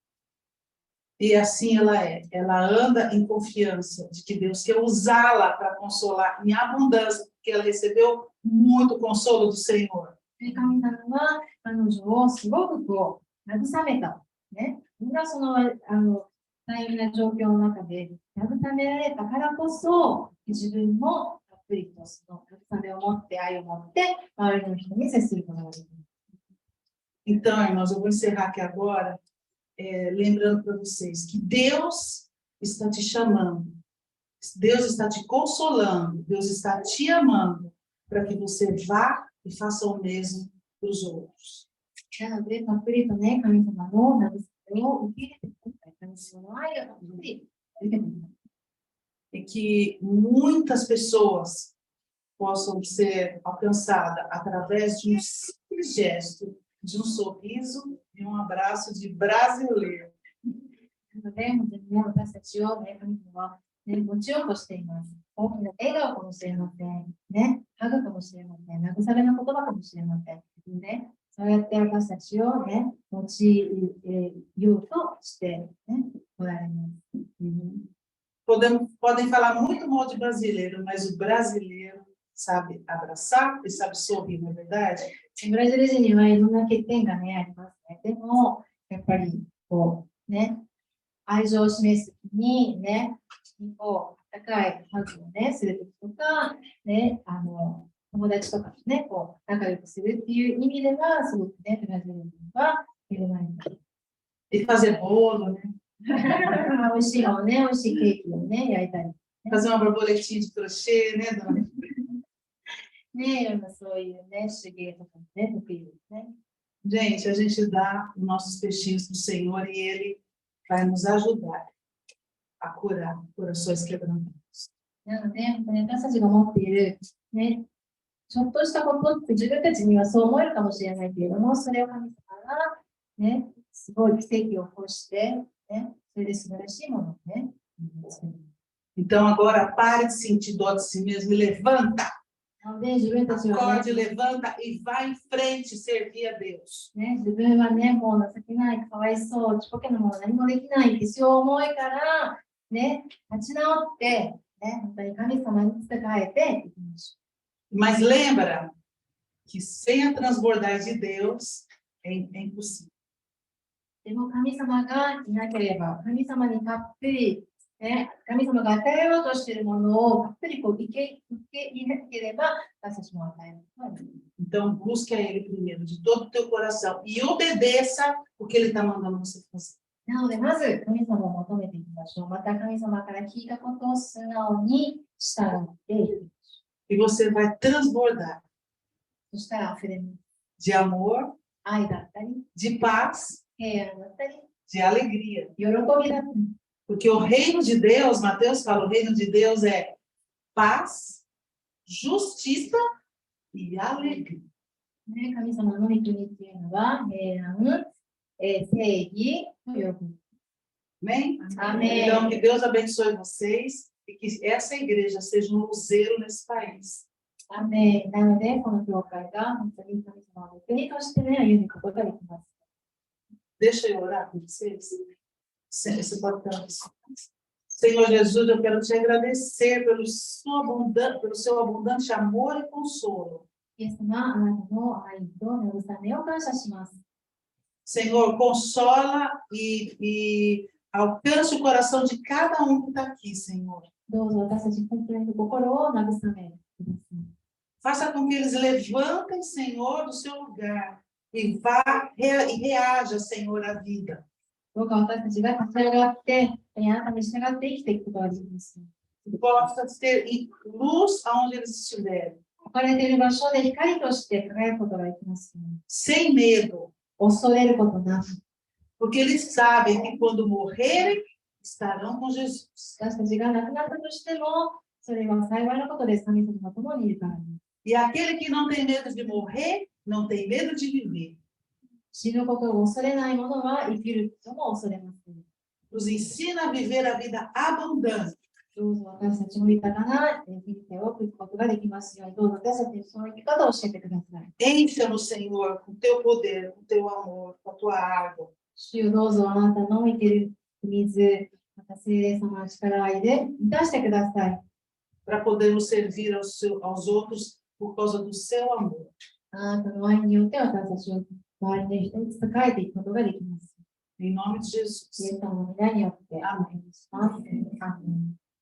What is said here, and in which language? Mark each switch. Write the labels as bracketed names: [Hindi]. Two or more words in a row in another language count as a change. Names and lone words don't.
[Portuguese] E assim ela é. Ela anda em confiança de que Deus quer usá-la para consolar em abundância, porque ela recebeu muito consolo do Senhor. [Japanese] 神様は彼女をすごくこう慰めた。ね、みんなその大変な状況の中で慰められたからこそ、自分もたっぷりとその慰めを持って、愛を持って、周りの人に接することができる。 [Portuguese] Então, irmãos, eu vou encerrar aqui agora, lembrando para vocês que Deus está te chamando, Deus está te consolando, Deus está te amando para que você vá e faça o mesmo para os outros. [Japanese] なので、たっぷりとね、神様の慰めを受け入れてください。神様の愛をたっぷり受けてください。 [Portuguese] E que muitas pessoas possam ser alcançadas através de um simples gesto, de um sorriso e um abraço de brasileiro. [Japanese] なので、本当にね、私たちをね、神様はね、持ちようとしています。大きな笑顔かもしれません。ね、ハグかもしれません。慰めの言葉かもしれません。ね、そうやって私たちをね、持ちようとしてね、おられます。 [Portuguese] Podem falar muito mal de brasileiro, mas o brasileiro sabe abraçar e sabe sorrir, não é verdade? [Japanese] ブラジル人にはいろんな欠点がね、ありますね。でも、やっぱり、こう、ね、愛情を示すときに、ね、こう、温かいハグをね、するときとか、ね、友達とかとね、こう、仲良くするっていう意味では、すごくね、ブラジル人は恵まれます。 [Portuguese] E fazer bolo, né? [Japanese] 美味しいのをね、美味しいケーキをね、焼いたり。 [Portuguese] Fazer uma borboletinha de crochê, né, dona? [Japanese] ね、いろんなそういうね、手芸とかね、得意ですね。 [Portuguese] Gente, a gente dá os nossos peixinhos para o Senhor e Ele vai nos ajudar a curar corações quebrantados. [Japanese] なので、本当に私たちが持っている、ね、ちょっとしたことって自分たちにはそう思えるかもしれないけれども、それを神様が、ね、すごい奇跡を起こして、ね、それで素晴らしいものをね、作る。 [Portuguese] Então agora pare de sentir dó de si mesmo e levanta, [Japanese] なので、自分たちは、 [Portuguese] acorde, [Japanese] ね、 [Portuguese] levanta e vai em frente servir a Deus. [Japanese] 自分はね、もう情けない、かわいそう、ちっぽけなもの何もできないってそう思いから、ね、立ち直って、ね、本当に神様に仕えていきましょ [Portuguese] Mas lembra que sem a transbordar de Deus é impossível. [Japanese] う。でも神様がいなければ、神様にたっぷり、ね、神様が与えようとしているものをたっぷりこう受け入れなければ、私たちも与えることはできない。 [Portuguese] Então busque a Ele primeiro de todo o teu coração e obedeça o que Ele está mandando você fazer. [Japanese] なので、まず神様を求めていきましょう。また神様から聞いたことを素直に従っていく。 [Portuguese] E você vai transbordar [Japanese] そしたら溢れます。 [Portuguese] de amor, [Japanese] 愛だったり、 [Portuguese] de paz, [Japanese] 平安だったり、 [Portuguese] de alegria. [Japanese] 喜びだったり。 [Portuguese] Porque o reino de Deus, Mateus fala, o reino de Deus é paz, justiça e alegria. [Japanese] ね、神様の御国っていうのは平安、正義と喜び。 [Portuguese] Amém? Amém. Então, que Deus abençoe vocês e que essa igreja seja um luzeiro nesse país. [Japanese] アメン。なので、この教会が本当に神様の国としてね、歩むことができます。 [Portuguese] Deixa eu orar com vocês. Esse botão. Senhor Jesus, eu quero te agradecer pelo seu abundante amor e consolo. [Japanese] イエス様、あなたの愛と慰めを感謝します。 [Portuguese] Senhor, consola e alcance o coração de cada um que está aqui, Senhor. [Japanese] どうぞ私たち本当に心を慰めください。 [Portuguese] Faça com que eles levantem, Senhor, do seu lugar e reaja, Senhor, à vida. [Japanese] どうか私たちが立ち上がって、あなたに従って生きていくことができます。 [Portuguese] Que possa ter luz aonde eles estiverem, [Japanese] 置かれている場所で光として輝くことができます。 [Portuguese] sem medo, [Japanese] 恐れることなく、 [Portuguese] porque eles sabem que quando morrerem, estarão com Jesus. [Japanese] 私たちが亡くなったとしても、それは幸いなことです。神様が共にいるからです。 [Portuguese] E aquele que não tem medo de morrer, não tem medo de viver. [Japanese] 死ぬことを恐れない者は生きることも恐れません。 [Portuguese] Nos ensina a viver a vida abundante. [Japanese] どうぞ私たちも豊かな人生を送ることができますように、どうぞ私たちにその生き方を教えてください。 [Portuguese] Encha-nos, Senhor, com teu poder, com teu amor, com a tua água. [Japanese] 主よどうぞあなたの生ける水、また聖霊様の力愛で満たしてください。 [Portuguese] Para podermos servir aos outros por causa do seu amor. [Japanese] あなたの愛によって私たちを周りの人に仕えていくことができます。 [Portuguese] Em nome de [Japanese] イエ [Portuguese] Jesus. [Japanese] ス様の皆によって。 [Portuguese] Amém. [Japanese] アーメン。